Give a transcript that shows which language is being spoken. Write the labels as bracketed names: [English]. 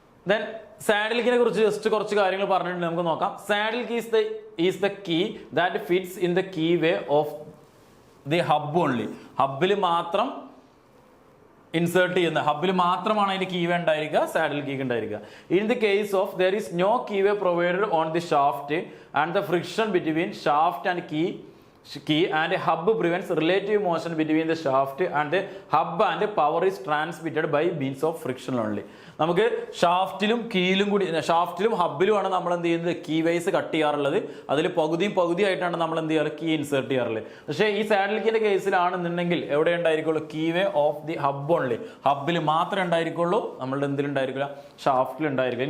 [Malayalam] Then saddle കീനെ കുറിച്ച് just കുറച്ച് കാര്യങ്ങൾ പറഞ്ഞിട്ടുണ്ട്, നമുക്ക് നോക്കാം. [English] Saddle key is the key that fits in the key way of the hub only. [Malayalam] ഹബിൽ മാത്രം ഇൻസേർട്ട് ചെയ്യുന്ന, ഹബിൽ മാത്രമാണ് അതിന്റെ കീ വേ ഉണ്ടായിരിക്കുക, സാഡിൽ കീ ഉണ്ടായിരിക്കുക. [English] In the case of there is no key way provided on the shaft and the friction between shaft and key and hub prevents relative motion between the shaft and the hub and power is transmitted by means of friction only. [Malayalam] നമുക്ക് ഷാഫ്റ്റിലും കീയിലും കൂടി, ഷാഫ്റ്റിലും ഹബിലുമാണ് നമ്മൾ എന്ത് ചെയ്യുന്നത്, key vice cut ചെയ്യാറുള്ളത്. അതിൽ പകുതിയായിട്ടാണ് നമ്മൾ എന്ത് ചെയ്യാറ്, കീ ഇൻസേർട്ട് ചെയ്യാറുള്ളത്. പക്ഷേ ഈ സാഡിൽ കീന്റെ കേസിലാണെന്നുണ്ടെങ്കിൽ എവിടെ ഉണ്ടായിരിക്കുള്ളൂ, [English] key way of the hub only, [Malayalam] ഹബിൽ മാത്രമേ ഉണ്ടായിരിക്കുള്ളൂ, നമ്മളുടെ എന്തിലുണ്ടായിരിക്കില്ല, ഷാഫ്റ്റിൽ ഉണ്ടായിരിക്കില്ല.